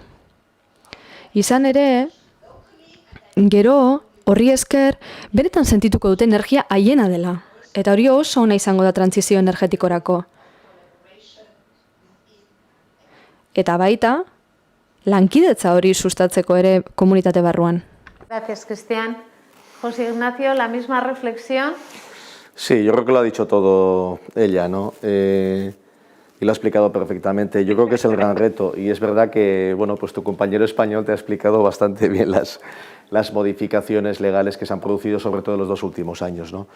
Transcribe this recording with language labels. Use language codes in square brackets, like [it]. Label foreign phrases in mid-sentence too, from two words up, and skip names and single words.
[eu] Izan ere, gero, horri esker, benetan sentituko dute energia haiena dela. Eta hori oso ona izango da trantsizio energetikorako. Eta baita, lankidetza hori sustatzeko ere komunitate barruan. [es] Gracias, Cristian. José Ignacio, la misma reflexión. Sí, yo creo que lo ha dicho todo ella, ¿no? Y lo ha explicado perfectamente. Yo creo que es el gran reto y es verdad que, bueno, pues tu compañero español te ha explicado bastante bien las modificaciones legales que se han producido, sobre todo en los 2 últimos años, ¿no?